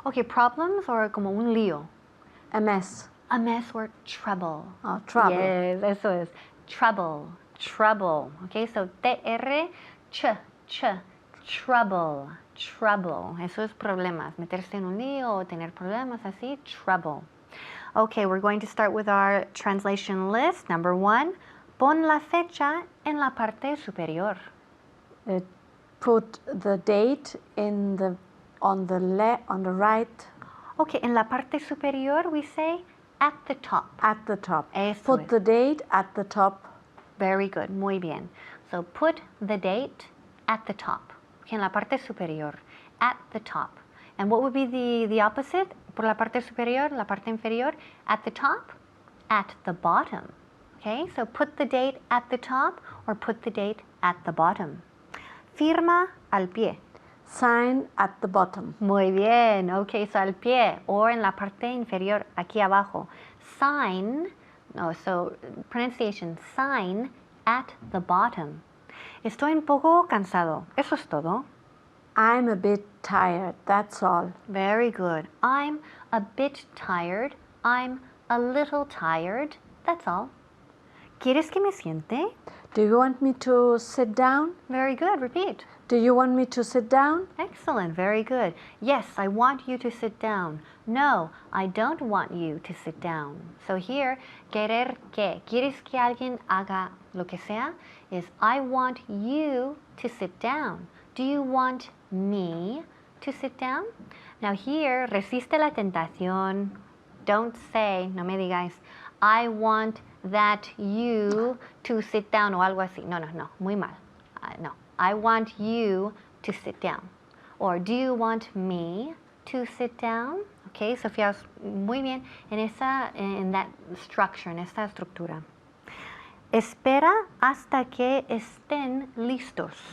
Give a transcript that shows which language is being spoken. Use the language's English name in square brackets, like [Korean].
[English] Okay, problems or [Spanish] como un lío. [English] A mess. A mess or trouble. Oh, trouble. Yes, [Spanish] eso es. [English] Trouble. Trouble. Okay, so T-R-Ch, ch. Trouble. Trouble. [Spanish] Eso es problemas. Meterse en un lío o tener problemas así. [English] Trouble. Okay, we're going to start with our translation list. Number 1, [Spanish] pon la fecha en la parte superior. [English] Put the date in the on the right. Okay, [Spanish] en la parte superior [English] we say at the top. At the top. [Spanish] Eso [English] Put [Spanish] es. [English] the date at the top. Very good, [Spanish] muy bien. [English] So put the date at the top. Okay, [Spanish] en la parte superior, [English] at the top. And what would be the opposite? [Spanish] Por la parte superior, la parte inferior, [English] at the top, at the bottom. Okay, so put the date at the top or put the date at the bottom. [Spanish] Firma al pie. [English] Sign at the bottom. [Spanish] Muy bien. [English] Okay, so [Spanish] al pie or en la parte inferior, aquí abajo. [English] Sign, no, so pronunciation, sign at the bottom. [Spanish] Estoy un poco cansado. Eso es todo. [English] I'm a bit tired, that's all. Very good. I'm a bit tired. I'm a little tired. That's all. [Spanish] ¿Quieres que me siente? [English] Do you want me to sit down? Very good. Repeat. Do you want me to sit down? Excellent. Very good. Yes, I want you to sit down. No, I don't want you to sit down. So here, [Spanish] querer que, quieres que alguien haga lo que sea, [English] is I want you to sit down. Do you want me to sit down? Now here, [Spanish] resiste la tentación. Don't say, no me digáis, [English] I want that you to sit down [Spanish] o algo así. No, no, no, muy mal. [English] No, I want you to sit down. Or do you want me to sit down? Okay, so [Spanish] fijaos muy bien en [English] that structure, [Spanish] en esta estructura. Espera hasta que estén listos.